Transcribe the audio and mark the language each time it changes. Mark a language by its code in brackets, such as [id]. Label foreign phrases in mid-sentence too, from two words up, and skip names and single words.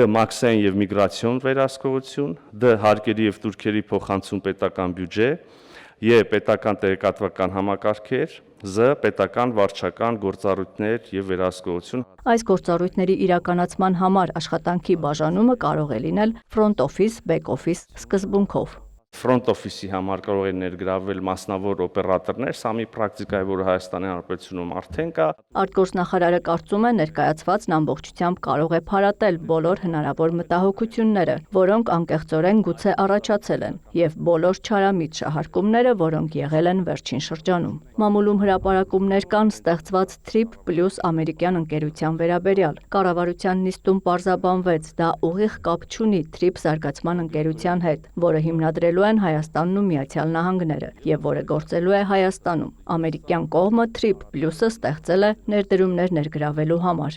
[hy] Մաքսային եւ միգրացիոն վերահսկողություն, Դ. Հարկերի եւ տուրքերի փոխանցում պետական բյուջե, Ե. Պետական տեղեկատվական համակարգեր, Զ. Պետական վարչական գործառույթներ եւ վերահսկողություն։ Այս գործառույթների իրականացման համար աշխատանքի բաժանումը կարող է լինել [en] front office, back office [hy] սկզբունքով։ [en] Front office- [hy] ի համար կարող են ներգրավել մասնավոր օպերատորներ, սա մի պրակտիկա է, որը Հայաստանի Հանրապետությունում արդեն կա։ Արտգործնախարարը կարծում է, ներկայացվածն ամբողջությամբ կարող է փարատել բոլոր հնարավոր մտահոգությունները, որոնք անկեղծորեն գուցե առաջացել են, եւ բոլոր չարամիտ շահարկումները, որոնք եղել են վերջին շրջանում։ Մամուլում հրապարակումներ կան ստեղծված TRIP Plus ամերիկյան ընկերության վերաբերյալ։ Կառավարության նիստում պարզաբանվեց, դա ուղիղ կապ չունի TRIP զարգացման ընկերության հետ, որը հիմնադրելու են Հայաստանն ու Միացյալ Նահանգները եւ որը գործելու է Հայաստանում։ Ամերիկյան կողմը TRIP Plus-ը ստեղծել է ներդրումներ ներգրավելու համար։